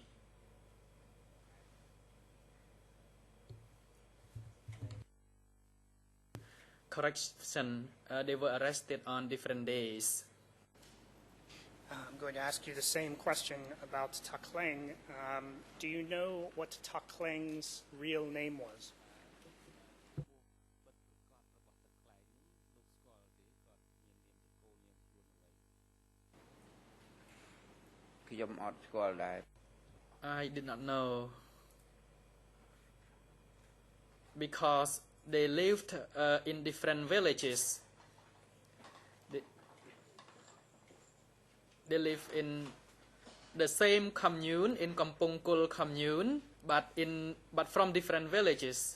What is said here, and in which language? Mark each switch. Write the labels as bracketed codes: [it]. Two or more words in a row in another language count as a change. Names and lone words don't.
[en] Correction, they were arrested on different days. I'm going to ask you the same question about Ta Kleng. Do you know what Ta Kleng's real name was? [km] ខ្ញុំអត់ស្គាល់ដែរ [en] I did not know because they lived in different villages. They live in the same commune, in Kampong Kul commune, but from different villages.